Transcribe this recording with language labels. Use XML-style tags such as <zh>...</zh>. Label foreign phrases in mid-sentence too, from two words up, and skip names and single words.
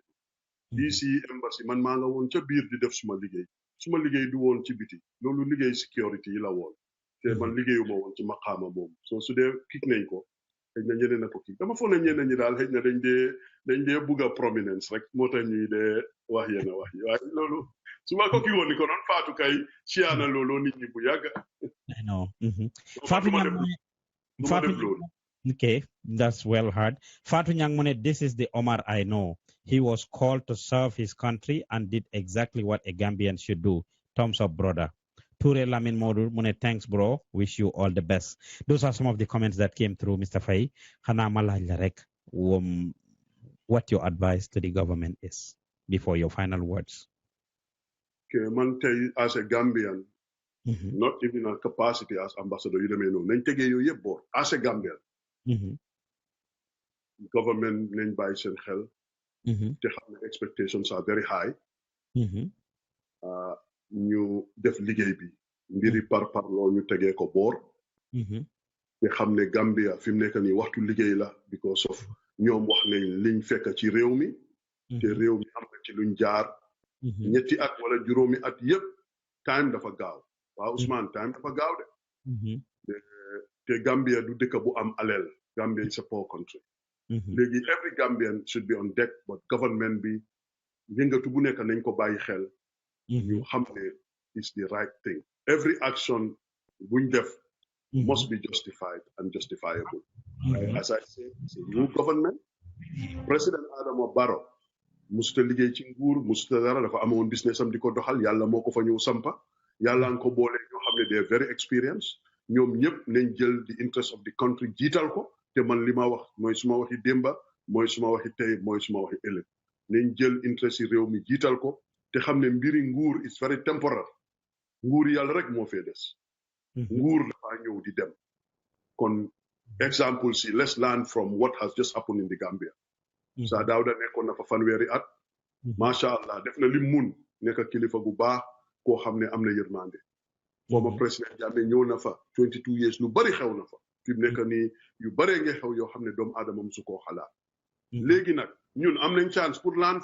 <wo>DC embassy man maa nga woon ca biir di def suma liggéey du woon ci biti loolu liggéey sécurité yi la woon te man liggéeyuma woon ci maqaama moom so su dee kik nañ ko xëy na ñeneen a ko kik dama foog ne ñeneen ñi daal xëy na dañ dee bugg a prominence rek moo tax ñuy dee wax yenn wax yi waaye loolu su ma ko kii woon ni ko noon Fatou kay siyaana loolu nit ñi bu yàgg</wo> <en>I know. Okay, that's well heard. Fatu Nyangmune, this is the Omar I know. He was called to serve his country and did exactly what a Gambian should do. Thumbs up, brother. Ture Lamin Modu Mune, thanks, bro. Wish you all the best. Those are some of the comments that came through, Mr. Faye. Hana Malajarek, what your advice to the government is before your final words. Okay, man, as a Gambian, not even a capacity as ambassador, you know, as a Gambian, government named by Sen Hel, the expectations are very high.</en> <wo>Ñu def liggéey bi mbiri par lo ñu tegee ko boor te xam ne Gambia fi mu nekk nii waxtu liggéey la</wo> <en>because of</en> <wo>ñoom wax nañ liñ fekk ci réew mi te réew mi am na ci luñ jaar ñetti at wala juróomi at yépp time dafa gaaw waaw Ousmane time dafa gaaw de te Gambia du dëkk bu am aleel</wo> <en>Gambia is a poor country</en> <wo>léegi</wo> <en>every Gambian should be on deck but government</en> <wo>bi yëngatu bu nekk nañ ko bàyyi xel you xam ne</wo> <en>is the right thing. Every action</en> <wo>buñ def</wo> <en>must be justified and justifiable. As I say, it's a new government.</en> <wo>President Adama Barrow musuta liggéey ci nguur musuta dara dafa amoon business am di ko doxal yàlla moo ko fa ñëw sampa yàlla nga ko boole ñoo xam ne</wo> <en>they are very experienced</en> <wo>ñoom ñëpp nañ jël</wo> <en>the interest of the country</en> <wo>jiital ko te man li ma wax mooy suma waxi démba mooy suma waxi tey mooy suma waxi ëllëg nañ jël interest yi réew mi jiital ko te xam ne mbiri nguur</wo> <en>is very temporal</en> <wo>nguur yàlla rek moo fee des nguur dafa ñëw di dem kon example si let's</wo> <en>learn from what has just happened in the Gambia</en> <wo>Sir Dawda nekkoon na fa fanweeri at macha allah def na lim mun nekk kilifa gu baax koo xam ne am na yërmande former président Jammeh ñëw na fa 22 years lu bari xew na fa fi mu nekk nii yu baree nga xew yoo xam ne doomu aadama musu koo xalaat léegi nag ñun am nañ chance pour learn</wo>